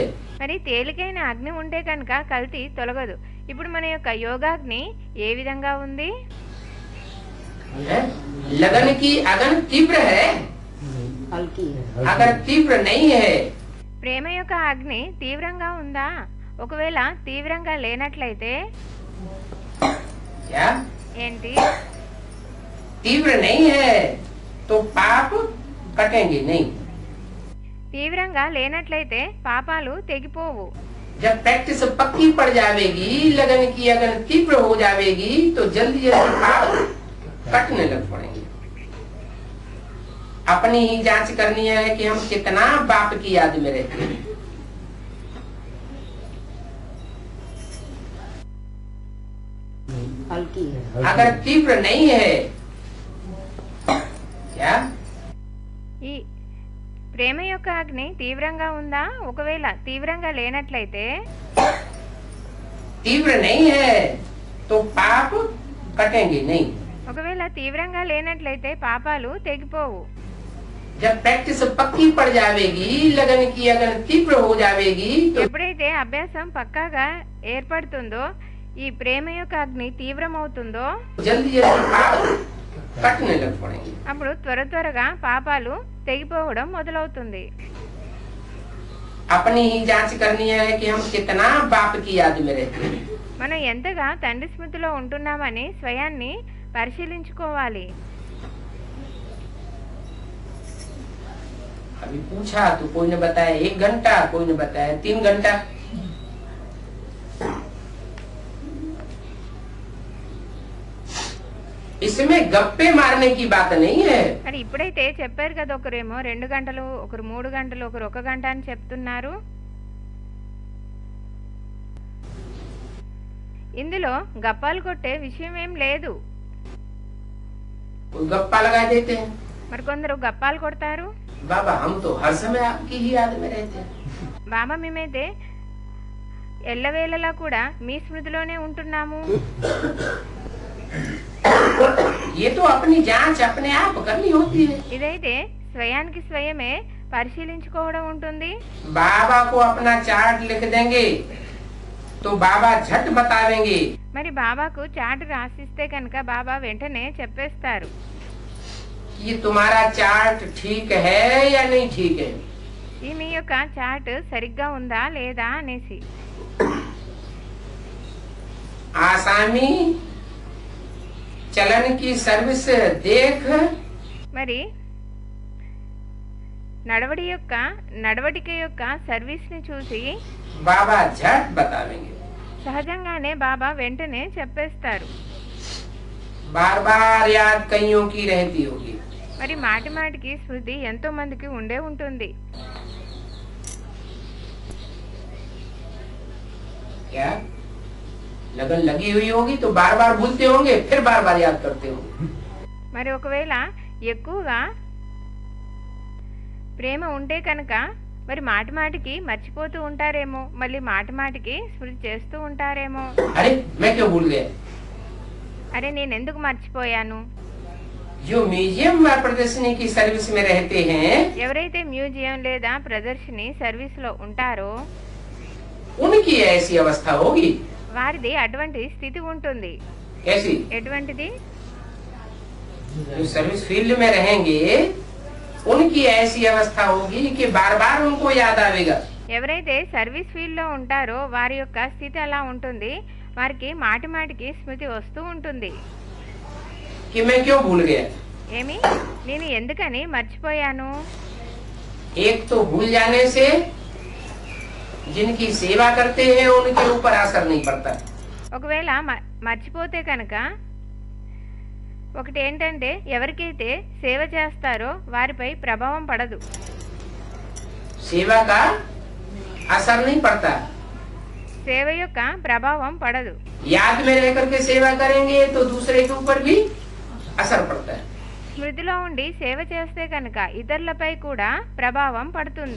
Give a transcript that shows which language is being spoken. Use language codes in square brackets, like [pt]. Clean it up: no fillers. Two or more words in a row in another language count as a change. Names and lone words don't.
[te] మరి తేలికైన అగ్ని ఉంటే కనుక కల్తీ తొలగదు. ఇప్పుడు మన యొక్క యోగాగ్ని ఏ విధంగా ఉంది? [hi] है? लगन की अगन तीव्र है. हल्की है। अगर तीव्र नहीं है [te] ప్రేమ యొక్క అగ్ని తీవ్రంగా ఉందా? ఒకవేళ తీవ్రంగా లేనట్లయితే [hi] क्या [te] ఏంటి? [hi] तीव्र नहीं है तो पाप कटेंगे नहीं. [te] తీవ్రంగా లేనట్లయితే పాపాలు తెగిపోవు. [hi] जब प्रैक्टिस पक्की पड़ जाएगी, लगन की अगन तीव्र हो जाएगी तो जल्दी जल्दी पाप कटने लग पड़ेंगे. अपनी ही जांच करनी है कि हम कितना बाप की याद में रहते हैं. हल्की है। अगर तीव्र नहीं है क्या [te] ఈ ప్రేమ యొక్క అగ్ని తీవ్రంగా ఉందా? ఒకవేళ తీవ్రంగా లేనట్లయితే [hi] तीव्र नहीं है तो पाप कटेंगे नहीं. [te] ఒకవేళ తీవ్రంగా లేనట్లయితే పాపాలు తెగిపోవు. [hi] जब प्रैक्टिस पक्की पड़ जाएगी, लगन की अगन तीव्र हो जाएगी तो [te] ఎప్పుడైతే అభ్యాసం పక్కాగా ఏర్పడుతుందో, ఈ ప్రేమ యొక్క అగ్ని తీవ్రమవుతుందో, [hi] जल्दी जल्दी पाप कटने लग पड़ेंगे. [te] అప్పుడు త్వర త్వరగా పాపాలు తెగిపోవడం మొదలవుతుంది. [hi] अपनी ही जांच करनी है कि हम कितना बाप की याद में रहते हैं. [te] మనం ఎంతగా తండ్రి స్మృతిలో ఉంటున్నామని స్వయాన్ని పరిశీలించుకోవాలి. [hi] अभी पूछा तो कोई ने बताया 1 घंटा, कोई ने बताया 3 घंटा. इसमें गप्पे मारने की बात नहीं है. [te] మరి ఇప్పుడైతే చెప్పారు కదా, ఒకరేమో 2 గంటలు, ఒకరు 3 గంటలు, ఒకరు 1 గంట అని చెప్తున్నారు. ఇందులో గప్పాలు కొట్టే విషయం ఏం లేదు. [hi] कोई गप्पा लगा देते हैं. [te] మరి కొందరు గప్పాలు కొడతారు. [hi] बाबा हम तो हर समय आपकी ही याद में रहते हैं. [te] బాబా మేమైతే ఎల్లవేళలా కూడా మీ స్మృతిలోనే ఉంటున్నాము. [hi] ये तो अपनी जांच अपने आप करनी होती है. [te] ఇదైతే స్వయానికి స్వయమే పరిశీలించుకోవడం ఉంటుంది. [hi] बाबा को अपना चार्ट लिख देंगे तो बाबा झट बतावेंगे. [te] మరి బాబాకు చాటు రాసిస్తే కనుక బాబా వెంటనే చెప్పేస్తారు. [hi] ये तुम्हारा चार्ट ठीक है या नहीं ठीक है. [te] ఈ మీ యొక్క చాట్ సరిగ్గా ఉందా లేదా అనేసి. [hi] आसामी चलन की सर्विस देख [te] మరి నడవడిక యొక్క సర్వీస్ ని చూసి [hi] बाबा झट बतावेंगे. [te] సహజంగానే బాబా వెంటనే చెప్పేస్తారు. [hi] बार बार याद कईयों की रहती होगी. [te] మరి మాటి మాటికి స్మృతి ఎంతో మందికి ఉండే ఉంటుంది. [hi] क्या लगन लगी हुई होगी तो बार बार भूलते होंगे, फिर बार बार याद करते होंगे। [te] మరి ఒకవేళ ఎక్కువగా ప్రేమ ఉంటే కనుక మరి మాటి మాటికి మర్చిపోతూ ఉంటారేమో, మళ్ళీ మాటి మాటికి స్మృతి చేస్తూ ఉంటారేమో. [hi] अरे मैं क्यों भूल गया? [te] అరే నేను ఎందుకు మర్చిపోయాను. [hi] जो म्यूजियम व प्रदर्शनी की सर्विस में रहते हैं, [te] ఎవరైతే మ్యూజియం లేదా ప్రదర్శని సర్వీస్ లో ఉంటారో [hi] उनकी ऐसी अवस्था होगी। [te] వారిది అటువంటి స్థితి ఉంటుంది. [hi] कैसी? [te] ఎటువంటిది? [hi] जो [en] service field [hi] में रहेंगे उनकी ऐसी अवस्था होगी कि बार बार उनको याद आवेगा। [te] ఎవరైతే [en] service field [te] లో ఉంటారో వారి యొక్క స్థితి అలా ఉంటుంది, వారికి మాటి మాటికి స్మృతి వస్తూ ఉంటుంది. [hi] कि मैं क्यों भूल गया? [te] ఏమి నేను ఎందుకని మర్చిపోయాను. [hi] एक तो भूल जाने से जिनकी सेवा करते हैं उनके ऊपर असर नहीं पड़ता। [te] ఒకవేళ మర్చిపోతే కనుక ఒకటి ఏంటంటే ఎవరికైతే సేవ చేస్తారో వారిపై ప్రభావం పడదు. [hi] सेवा का असर नहीं पड़ता। [te] సేవ యొక్క ప్రభావం పడదు. [hi] याद में रह करके सेवा करेंगे तो दूसरे के ऊपर भी असर पड़ता है। [te] స్మృతిలో ఉండి సేవ చేస్తే కనుక ఇతరులపై కూడా ప్రభావం పడుతుంది.